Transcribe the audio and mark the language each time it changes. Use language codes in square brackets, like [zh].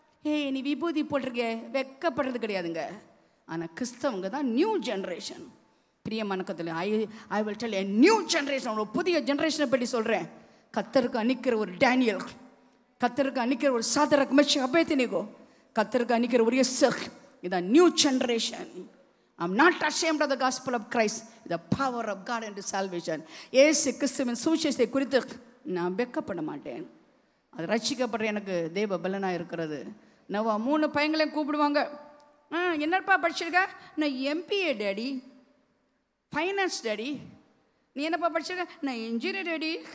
[ta] ஏய் நீ விபூதி போட்டிருக்கே, வெக்கப்படுறது கிடையாதுங்க. ஆனால் கிறிஸ்தவங்க தான் new generation. பிரியமானக்கத்தில் [en] I will tell a new generation, [ta] ஒரு புதிய ஜென்ரேஷனை பற்றி சொல்கிறேன். கர்த்தருக்கு அன்னிக்கிற ஒரு டேனியல், கர்த்தருக்கு அன்னிக்கிற ஒரு சாதரக் மெஷக் அபேத்நேகோ, கர்த்தருக்கு அன்னிக்கிற ஒரு எஸ்தர். இதான் new generation. [en] I'm not ashamed of the gospel of Christ, the power of God into salvation. [ta] இயேசு கிறிஸ்துவின் சுவிசேஷத்தை குறித்து நான் வெட்கப்பட மாட்டேன். அது ரட்சிக்கப்படுற எனக்கு தேவ பலனாக இருக்கிறது. நான் 3 பையங்களையும் கூப்பிடுவாங்க, என்னப்பா படிச்சிருக்க? நான் எம்பிஏ டேடி, ஃபைனான்ஸ் டேடி. நீ என்னப்பா படிச்சிருக்க? நான் இன்ஜினியர் டேடி.